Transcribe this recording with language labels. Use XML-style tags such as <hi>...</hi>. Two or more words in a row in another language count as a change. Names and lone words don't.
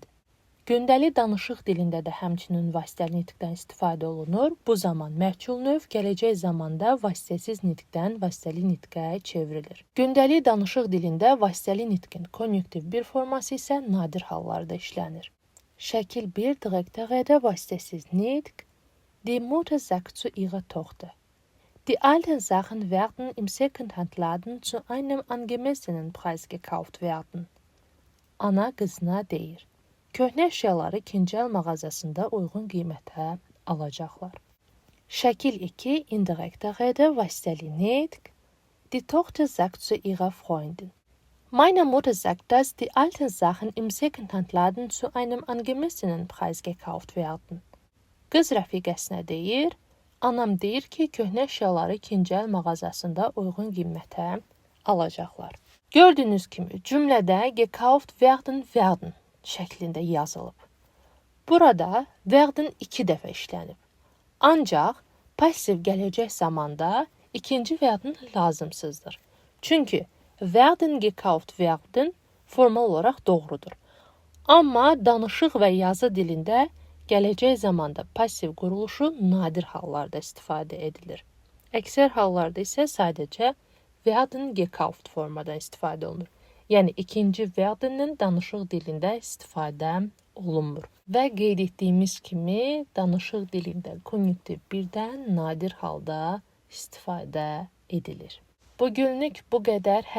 <az>Gündəlik danışıq dilində də həmçinin vasitəli nitqdən istifadə olunur. Bu zaman məhsul növ gələcək zamanda vasitəsiz nitqdən vasitəli nitqə çevrilir. Gündəlik danışıq dilində vasitəli nitqin konjunktiv 1 forması isə nadir hallarda işlənir. Şəkil 1</az> <de>direkte Rede,</de> <az>vasitəsiz nitq.</az> <de>Die Mutter sagt zu ihrer Tochter. Die alten Sachen werden im Secondhand-Laden zu einem angemessenen Preis gekauft werden.</de> <az>Ana qızına deyir. Köhnə əşyaları ikinci əl mağazasında uyğun qiymətə alacaqlar. Şəkil 2</az> <de>indirekte Rede,</de> <az>vasitəli nitq.</az> <de>Die Tochter sagt zu ihrer Freundin. Meine Mutter sagt, dass die alten Sachen im Secondhand-Laden zu einem angemessenen Preis gekauft werden.</de> <az>Qız rəfiqəsinə deyir. Anam deyir ki, köhnə əşyaları ikinci əl mağazasında uyğun qiymətə alacaqlar. Gördüyünüz kimi cümlədə</az> <de>gekauft werden</de> <az>şəklində yazılıb. Burada werden 2 dəfə işlənib. Ancaq pasiv gələcək zamanda ikinci werden lazımsızdır. Çünki</az> <de>werden gekauft werden</de> <az>formal olaraq doğrudur. Amma danışıq və yazı dilində gələcək zamanda pasiv quruluşu nadir hallarda istifadə edilir. Əksər hallarda isə sadəcə</az> <de>werden gekauft</de> <az>formadan istifadə olunur. Yəni ikinci verdenin danışıq dilində istifadə olunmur. Və qeyd etdiyimiz kimi danışıq dilində konjunktiv 1-dən nadir halda istifadə edilir. Bugünlük bu qədər.</az>